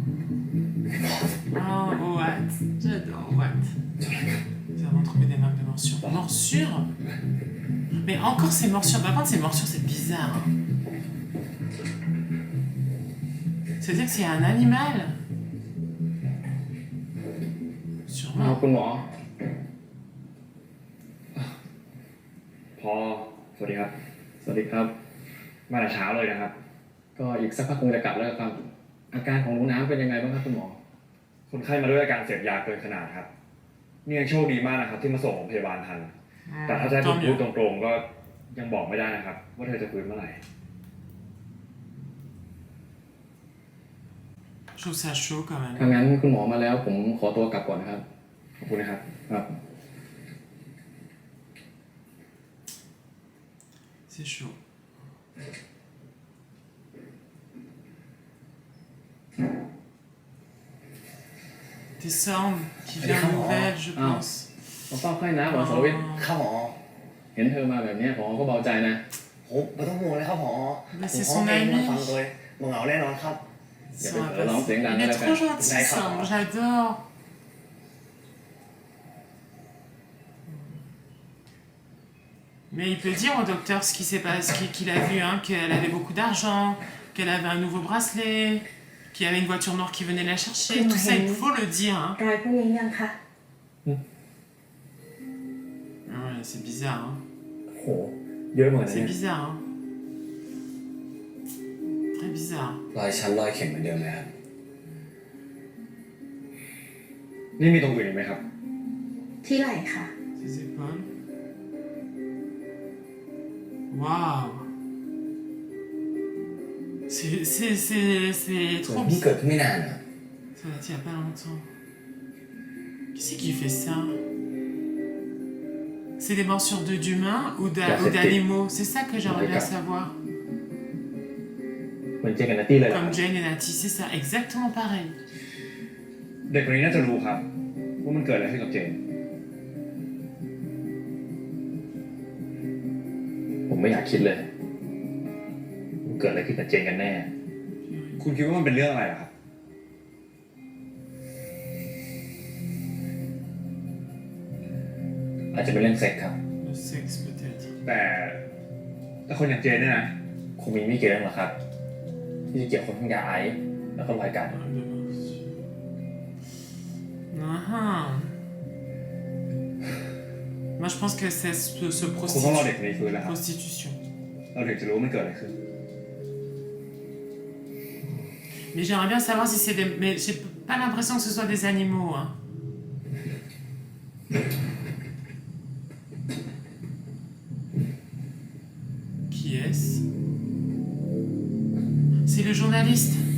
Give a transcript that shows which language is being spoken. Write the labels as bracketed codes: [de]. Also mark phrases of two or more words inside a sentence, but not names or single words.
[en] Oh, what? J'adore, what? [fr] Nous avons trouvé des marques de morsure. Morsure. Mais encore ces morsures. Par contre, ces morsures, c'est bizarre. Hein. C'est-à-dire que c'est un animal. [th] อ้าว [fr] Sûrement. [th] คุณหมอพอสวัสดีครับ สวัสดีครับ มาแต่เช้าเลยนะครับ ก็อีกสักพักคงจะกลับแล้วครับ อาการของหนูน้ำเป็นยังไงบ้างครับคุณหมอ คนไข้มาด้วยอาการเสพยาเกินขนาดครับนี่ยังโชคดีมากนะครับ ที่มาส่งโรงพยาบาลทัน แต่ถ้าจะให้ผม [fr] Tant [th] พูด [fr] mieux. [th] ตรงๆก็ยังบอกไม่ได้นะครับ ว่าเธอจะฟื้นเมื่อไหร่ [fr] Je trouve ça chaud quand même. ถ้างั้นคุณหมอมาแล้วผมขอตัวกลับก่อนนะครับ ขอบคุณนะครับ ครับ C'est chaud. Des sornes qui viennent nouvelles, je Ah. pense. [th] มาเฝ้าไข้น้ำเหรอสรวิทย์ ครับหมอ เห็นเธอมาแบบนี้หมอก็เบาใจนะ ผมไม่ต้องห่วงเลยครับหมอ [fr] Mais [th] ผม [fr] c'est [th] พร้อม [fr] son [th] เพลงมา [fr] ami. [th] ฟังเลยมึงเหงาแน่นอนครับ [fr] Ça Il y va avait passer. vraiment plein Il est d'années trop là-bas. gentil, D'accord. ça. J'adore. Mais il peut dire au docteur ce qui s'est passé, qu'il a vu, hein, qu'elle avait beaucoup d'argent, qu'elle avait un nouveau bracelet, qu'il y avait une voiture noire qui venait la chercher. Tout ça, il faut le dire. Hein. [th] รอยพวกนี้ยังคะ [fr] Ah ouais, c'est bizarre. Hein. [th] โห เยอะเหมือนกัน [fr] C'est [th] เนี่ย [fr] bizarre. Hein. Très bizarre. [th] รอยชั้นรอยเข็มเหมือนเดิมเลยครับ นี่มีตรงอื่นอีกไหมครับ ที่ไหล่ค่ะ [fr] Ses épaules. Waouh. C'est [th] ส่วน [fr] trop [th] ที่ [fr] bizarre. [th] เกิดขึ้นไม่นานอะ [fr] Ça date il y a pas longtemps. Qui c'est qui fait ça? C'est des morsures d'humains ou d'animaux? C'est ça que j'aimerais bien savoir. [th] เหมือนเจกันนัตตี้เลยเหรอ [fr] Comme Jane et Natty, c'est ça, exactement pareil. [th] เด็กคนนี้น่าจะรู้ครับ ว่ามันเกิดอะไรขึ้นกับเจน ผมไม่อยากคิดเลยว่าเกิดอะไรขึ้นกับเจนกันแน่ คุณคิดว่ามันเป็นเรื่องอะไรเหรอครับ อาจจะเป็นเรื่องเซ็กครับ [fr] Le sexe peut-être. [th] แต่คนอย่างเจนเนี่ยนะ คงมีไม่กี่เรื่องหรอกครับ ที่จะเกี่ยวข้องทั้งยาไอซ์แล้วก็รอยกัด [fr] Ah ah. Moi je pense que c'est ce [th] คุณต้องรอเด็กคนนี้ฟื้นแล้วครับ [fr] prostitution. [th] เราถึงจะรู้ว่ามันเกิดอะไรขึ้น [fr] Mais j'aimerais bien savoir si c'est des... Mais j'ai pas l'impression que ce soit des animaux. Hein. Qui est-ce? C'est le journaliste.